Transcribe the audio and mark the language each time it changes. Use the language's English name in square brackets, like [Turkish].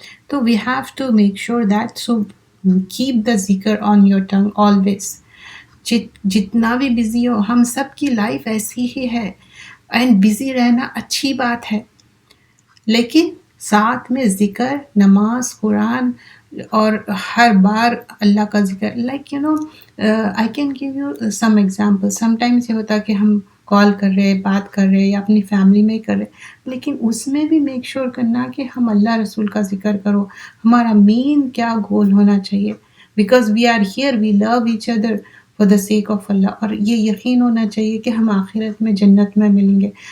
[English] تو we have to make sure that, so keep the ذکر on your tongue always. [Urdu] جتنا بھی busy ہو, ہم سب کی لائف ایسی ہی ہے, اینڈ بزی رہنا اچھی بات ہے, لیکن ساتھ میں ذکر, نماز, قرآن, اور ہر بار اللہ کا ذکر. [English] Like I can give you some examples. [Urdu] sometimes یہ ہوتا کہ ہم کال کر رہے, بات کر رہے, یا اپنی فیملی میں کر رہے, لیکن اس میں بھی میک شور کرنا کہ ہم اللہ رسول کا ذکر کرو. ہمارا مین کیا گول ہونا چاہیے, [English] Because we are here, we love each other for the sake of Allah. [Urdu] اور یہ یقین ہونا چاہیے کہ ہم آخرت میں جنت میں ملیں گے.